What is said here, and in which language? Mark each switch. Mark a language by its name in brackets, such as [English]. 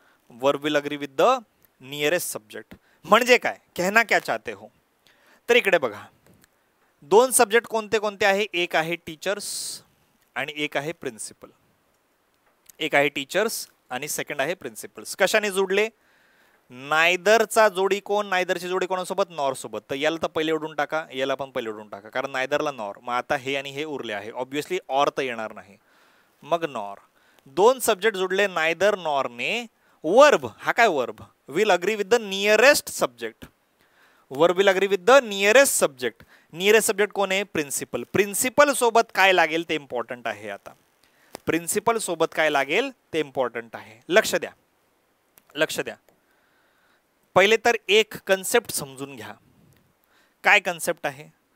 [English] Verb will agree with the nearest subject. [Marathi] म्हणजे काय? [Hindi] कहना क्या चाहते हो? [Marathi] तर इकडे बघा, दोन सब्जेक्ट कोणते कोणते आहे? एक आहे टीचर्स आणि एक आहे प्रिन्सिपल. एक आहे टीचर्स आणि सेकंड आहे प्रिन्सिपल्स. कशाने जोडले? नायदरचा जोडी कोण? नायदरची जोडी कोणासोबत? नॉर सोबत. तर याला तर पहिले ओढून टाका, याला पण पहिले ओढून टाका, कारण नायदरला नॉर. मग आता हे आणि हे उरले आहे, ऑब्विसली ऑर तर येणार नाही. मग नॉर, दोन सब्जेक्ट जोडले नायदर नॉरने. वर्ब, हा काय verb? [English] Will agree with the nearest subject. Verb will agree with the nearest subject. [Marathi] Nearest subject कोण आहे? प्रिन्सिपल. प्रिन्सिपल सोबत काय लागेल ते इम्पॉर्टंट आहे. आता प्रिन्सिपल सोबत काय लागेल ते इम्पॉर्टंट आहे. लक्ष द्या. पहिले तर एक कन्सेप्ट समजून घ्या. काय कन्सेप्ट आहे?